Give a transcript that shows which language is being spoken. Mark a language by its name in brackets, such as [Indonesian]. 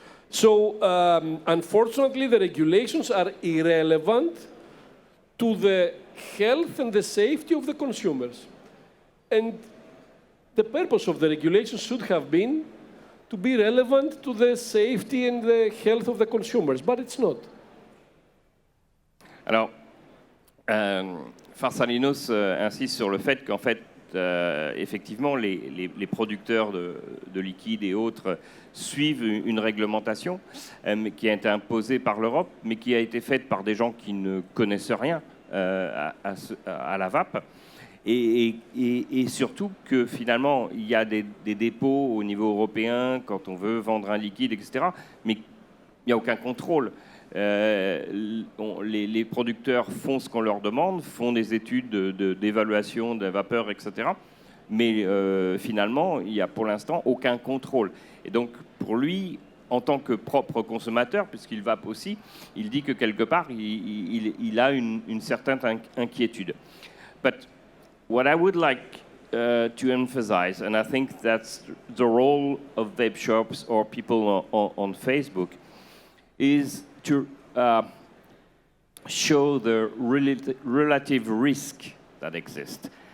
[English] So, unfortunately, the regulations are irrelevant to the health and the safety of the consumers. And the purpose of the regulations should have been to be relevant to the safety and the health of the consumers, but it's not. [French] Alors, Farsalinos insiste sur le fait qu'en fait, effectivement, les producteurs de liquide et autres suivent une réglementation qui a été imposée par l'Europe, mais qui a été faite par des gens qui ne connaissent rien à la vape. Et surtout que finalement, il y a des dépôts au niveau européen quand on veut vendre un liquide, etc. Mais il n'y a aucun contrôle. Les producteurs font ce qu'on leur demande, font des études d'évaluation de la vapeur, etc. Mais finalement, il n'y a pour l'instant aucun contrôle. Et donc, pour lui, en tant que propre consommateur, puisqu'il vape aussi, il dit que quelque part, il a une certaine inquiétude. [English] But what I would like to emphasize, and I think that's the role of vape shops or people on Facebook, is to show the relative risk that exists.